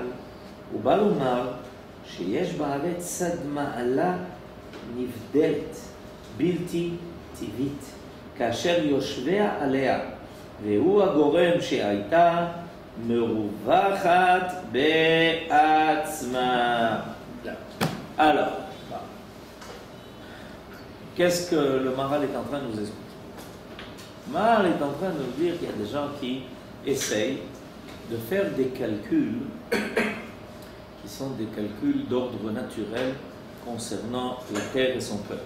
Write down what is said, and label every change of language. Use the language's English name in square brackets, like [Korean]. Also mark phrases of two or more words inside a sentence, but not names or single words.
[Hebrew] הוא בא לומר שיש בארץ צד מעלה נבדלת, בלתי טבעית, כאשר יושביה עליה. והוא הגורם שהייתה מרווחת בעצמה. [French] Alors, qu'est-ce que le Maharal est en train de nous expliquer? Le Maharal est en train de nous dire qu'il y a des gens qui essayent de faire des calculs qui sont des calculs d'ordre naturel concernant la terre et son peuple.